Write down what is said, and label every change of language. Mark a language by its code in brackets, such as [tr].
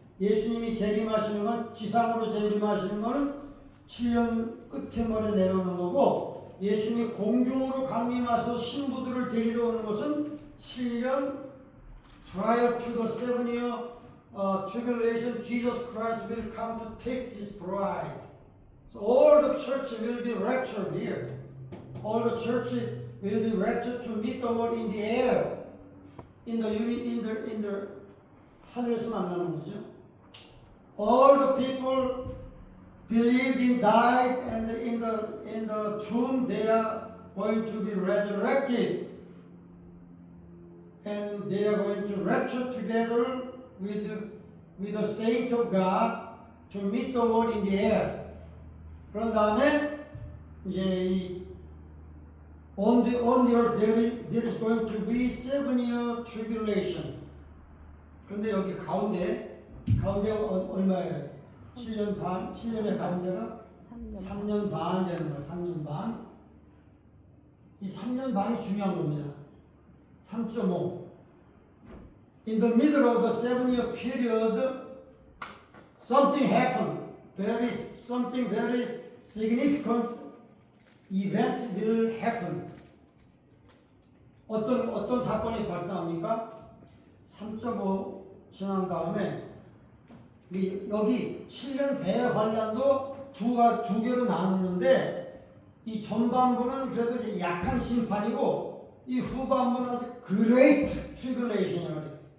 [ko] 예수님이 재림하시는 건 지상으로 재림하시는 거는 7년 끝에 머리 내려오는 거고 예수님이 공중으로 강림하셔서 신부들을 데리러 오는 것은 7년 [en] prior to the 7-year tribulation. Jesus Christ will come to take his bride. So all the church will be raptured here. All the church will be raptured to meet the Lord in the air. In the [ko] 하늘에서 만나는 거죠. [en] All the people believed in died and in the tomb they are going to be resurrected. And they are going to rapture together with the saint of God to meet the Lord in the air. [ko] 그런 다음에 이제 [en] on the earth there is going to be 7-year tribulation. [ko] 그런데 여기 가운데가 얼마예요? 7년 반, 7년의 가운데가 3년 반 되는 거예요. 3년 반. 이 3년 반이 중요한 겁니다. 3.5. [en] In the middle of the 7-year period, something happened. Something very significant event will happen. [ko] 어떤 사건이 발생합니까? 3.5 지난 다음에 여기 7년 대환란도 두 개로 나누는데 이 전반부는 그래도 약한 심판이고 이 후반부는 아주 Great Tribulation이라고 해요.